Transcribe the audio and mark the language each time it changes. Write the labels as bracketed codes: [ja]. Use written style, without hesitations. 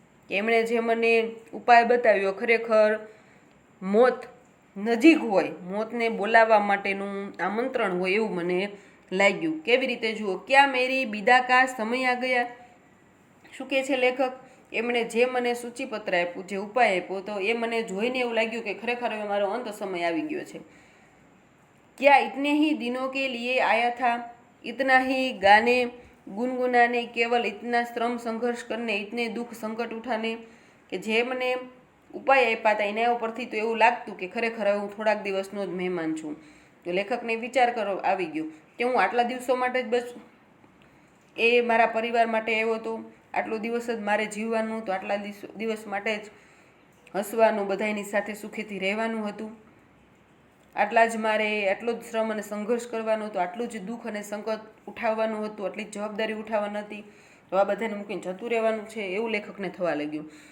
[gu] એમણે જે મને ઉપાય બતાવ્યો ખરેખર મોત નજીક હોય, મોતને બોલાવવા માટેનું આમંત્રણ હોય એવું મને લાગ્યું. કેવી રીતે? જુઓ, [hi] ક્યાં મેરી વિદા કા સમય આ ગયા. [gu] શું કહે છે લેખક? એમણે જે મને સૂચિપત્ર આપ્યું, જે ઉપાય આપ્યો તો એ મને જોઈને એવું લાગ્યું કે ખરેખર હવે મારો અંત સમય આવી ગયો છે. [hi] ક્યાં ઇતને ही दिनों के लिए आया था, इतना ही गाने गुनगुनाने, केवल इतना श्रम संघर्ष करने, इतने दुख संकट उठाने. [gu] કે જે મને ઉપાય આપ્યા હતા એના ઉપરથી તો એવું લાગતું કે ખરેખર હવે હું થોડાક દિવસનો જ મહેમાન છું. તો લેખકને વિચાર કરો આવી ગયો કે હું આટલા દિવસો માટે જ બસ એ મારા પરિવાર માટે આવ્યો હતો, આટલો દિવસ જ મારે જીવવાનું હતું, આટલા દિવસ માટે જ હસવાનું, બધાની સાથે સુખેથી રહેવાનું હતું, આટલા જ મારે આટલો જ શ્રમ અને સંઘર્ષ કરવાનો હતો, આટલું જ દુઃખ અને સંકટ ઉઠાવવાનું હતું, આટલી જ જવાબદારી ઉઠાવવાની હતી, તો આ બધાને મૂકીને જતું રહેવાનું છે એવું લેખકને થવા લાગ્યું.